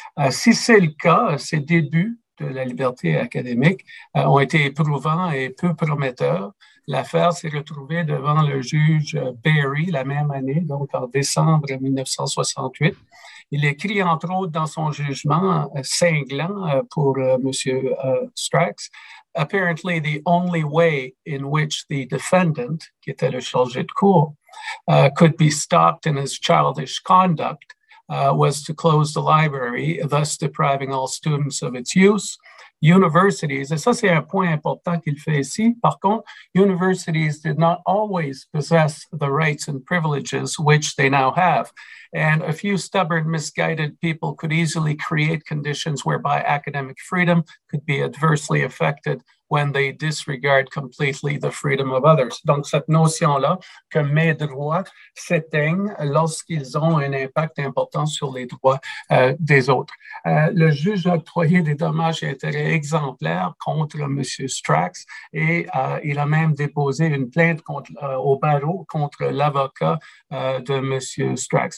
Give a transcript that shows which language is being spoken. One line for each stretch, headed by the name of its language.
French: Si c'est le cas, ces débuts de la liberté académique ont été éprouvants et peu prometteurs. L'affaire s'est retrouvée devant le juge Berry la même année, donc en décembre 1968. Il écrit, entre autres, dans son jugement cinglant pour M.
English: Strax, « Apparently, the only way in which the defendant,
French: qui était le chargé de cour,
English: could be stopped in his childish conduct was to close the library, thus depriving all students of its use. Universities,"
French: et ça c'est un point important qu'il fait ici, par contre,
English: universities did not always possess the rights and privileges which they now have. And a few stubborn, misguided people could easily create conditions whereby academic freedom could be adversely affected when they disregard completely the freedom of others.
French: Donc, cette notion-là que mes droits s'éteignent lorsqu'ils ont un impact important sur les droits des autres. Le juge a octroyé des dommages et intérêts exemplaires contre M. Strax et il a même déposé une plainte au barreau contre l'avocat de M. Strax.